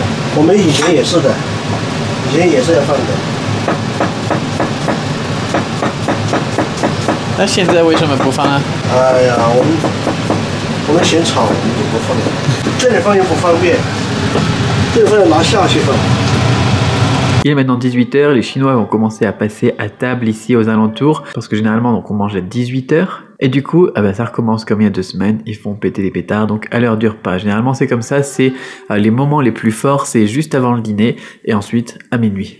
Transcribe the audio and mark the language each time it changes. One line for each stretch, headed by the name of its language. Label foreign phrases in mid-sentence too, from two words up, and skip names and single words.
Chinese: 我们以前也是的，以前也是要放的。那现在为什么不放啊？哎呀，我们嫌吵，我们就不放了。这里放又不方便，这里放要拿下去放。
French: Il est maintenant 18h, les Chinois vont commencer à passer à table ici aux alentours, parce que généralement donc, on mange à 18h, et du coup ça recommence comme il y a 2 semaines, ils font péter des pétards, donc à l'heure du repas. Généralement c'est comme ça, c'est les moments les plus forts, c'est juste avant le dîner, et ensuite à minuit.